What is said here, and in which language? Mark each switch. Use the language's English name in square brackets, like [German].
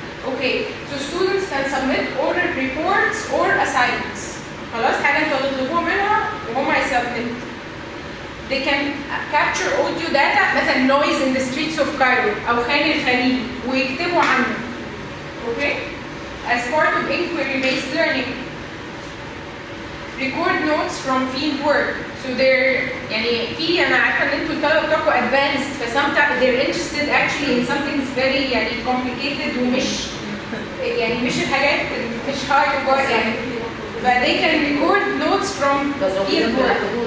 [English] Okay, so students can submit oral reports or assignments. [Arabic] خلاص حاجه انتوا هتطلبوها منها وهم هيسبمنت. [English] They can capture audio data مثلا noise in the streets of Cairo [Arabic] أو خان الخليلي ويكتبوا عنه. [English] Okay? As part of inquiry-based learning. Record notes from field work. So they're [Arabic] يعني أنا عارفة إن أنتوا الطلبة بتوعكم advanced ف [English] sometimes they're interested actually in something very [Arabic] يعني complicated ومش يعني مش الحاجات مش hard يعني. [English] But they can record notes from field work.